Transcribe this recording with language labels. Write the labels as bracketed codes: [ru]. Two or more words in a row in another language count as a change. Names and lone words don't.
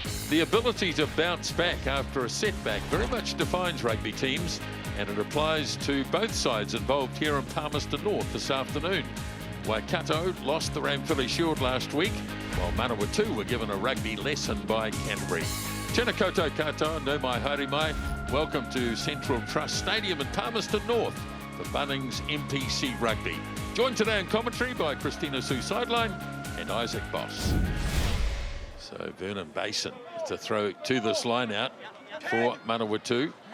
[en] The ability to bounce back after a setback very much defines rugby teams, and it applies to both sides involved here in Palmerston North this afternoon. Waikato lost the Ramphilly Shield last week, while Manawatu were given a rugby lesson by Canterbury. [mi] Tēnā koutou katoa, no mai haere mai. [en] Welcome to Central Trust Stadium in Palmerston North for Bunnings NPC Rugby. Joined today in commentary by Christina Sue Sideline and Isaac Boss. So Vernon Basin to throw to this line out for Manawatu.